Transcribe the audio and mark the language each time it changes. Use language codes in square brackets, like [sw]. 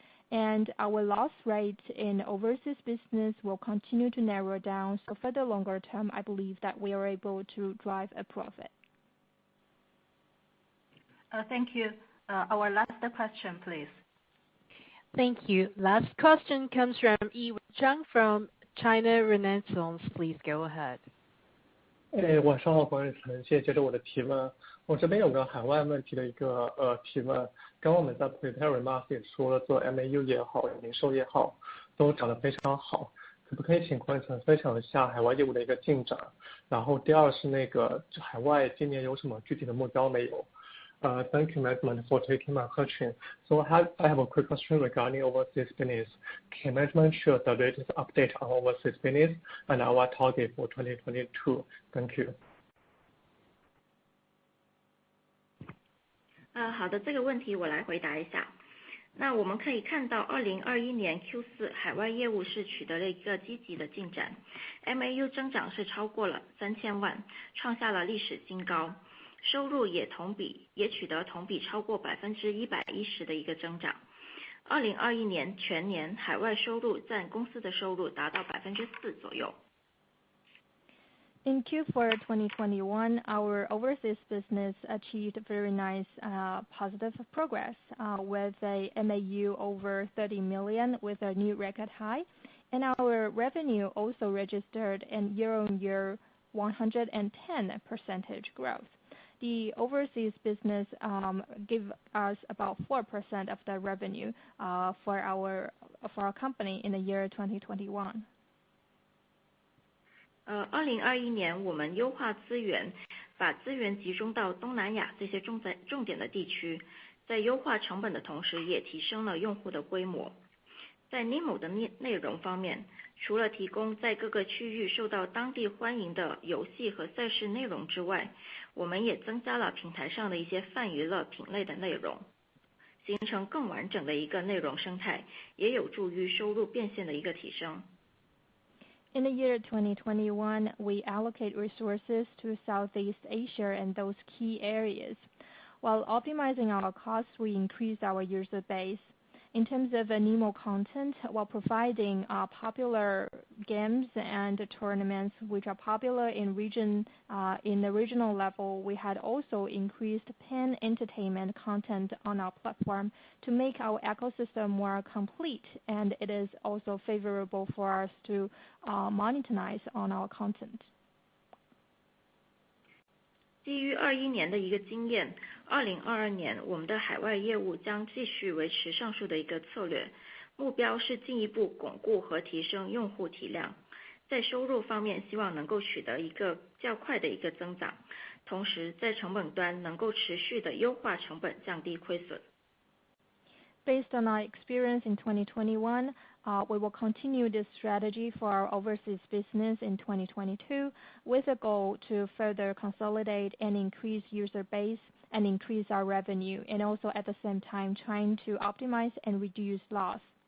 [en] And our loss rate in overseas business will continue to narrow down. So for the longer term, I believe that we are able to drive a profit. Thank you. Our last question, please. Thank you. Last question comes from Yiwen Zhang from China Renaissance. Please go ahead. [zh] 晚上好，管理层，谢谢接受我的提问。我这边有个海外问题的一个提问。刚刚我们在 [en] prepared remarks [zh] 也说了，做 MAU 也好，零售也好，都涨得非常好。可不可以请管理层分享一下海外业务的一个进展？然后第二是那个海外今年有什么具体的目标没有？ [en] Thank you, management, for taking my question. So I have a quick question regarding overseas business. Can management share the latest update on overseas business and our target for 2022? Thank you. [zh] 好的，这个问题我来回答一下。那我们可以看到2021年 Q4 海外业务是取得了一个积极的进展 ，MAU 增长是超过了3000万，创下了历史新高。收入也取得同比超过110%的一个增长。 2021年全年海外收入占公司的收入达到4%左右。 [en] In Q4 2021, our overseas business achieved very nice positive progress with a MAU over 30 million with a new record high, and our revenue also registered an year-on-year 110% growth. The overseas business give us about 4% of the revenue for our company in the year 2021. [zh] 2021年我们优化资源，把资源集中到东南亚这些重点的地区，在优化成本的同时，也提升了用户的规模。在 NIMO 的内容方面，除了提供在各个区域受到当地欢迎的游戏和赛事内容之外，我们也增加了平台上的一些泛娱乐品类的内容，形成更完整的一个内容生态，也有助于收入变现的一个提升。 [en] In the year 2021, we allocate resources to Southeast Asia and those key areas. While optimizing our costs, we increase our user base. In terms of NIMO content, while providing popular games and tournaments which are popular in the regional level, we had also increased pan-entertainment content on our platform to make our ecosystem more complete, and it is also favorable for us to monetize on our content. [zh] 基于21年的一个经验 ,2022 年我们的海外业务将继续维持上述的一个策略，目标是进一步巩固和提升用户体量。在收入方面，希望能够取得一个较快的一个增长，同时在成本端能够持续的优化成本，降低亏损。 [en] Based on our experience in 2021, we will continue this strategy for our overseas business in 2022 with a goal to further consolidate and increase user base and increase our revenue, and also at the same time trying to optimize and reduce loss.